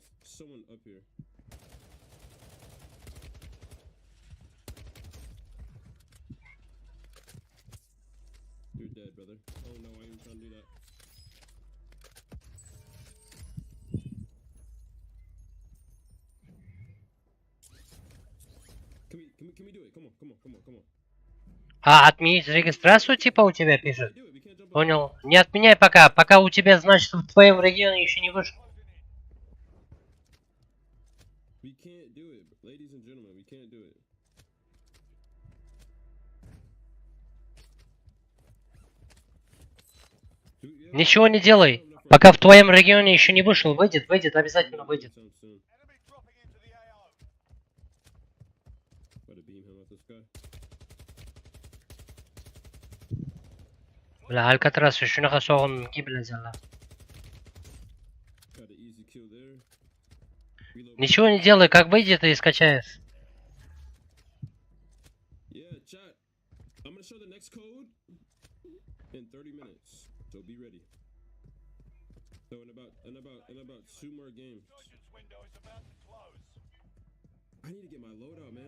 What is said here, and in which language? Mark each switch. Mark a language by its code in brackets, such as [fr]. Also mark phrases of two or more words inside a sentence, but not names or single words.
[en] Someone up here. You're dead, brother. Oh no, I ain't trying to do that. Can we do it? Come on. [ru] Отменить регистрацию типа у тебя пишет? Понял. Не отменяй пока. Пока у тебя, значит, в твоем регионе еще не вышел. [en] We can't do it, ladies and gentlemen. We can't do it. [ru] Ничего не делай. Пока в твоем регионе еще не вышел. Выйдет, обязательно выйдет. [uz] Бля, Алькатрас shunaqa sog'inki bilasanlar. [ru] Ничего не делай, как выйдет и скачаешь. [en] Yeah, chat. I'm gonna show the next code in 30 minutes. So be ready. So in about 2 more games. I need to get my loadout, man.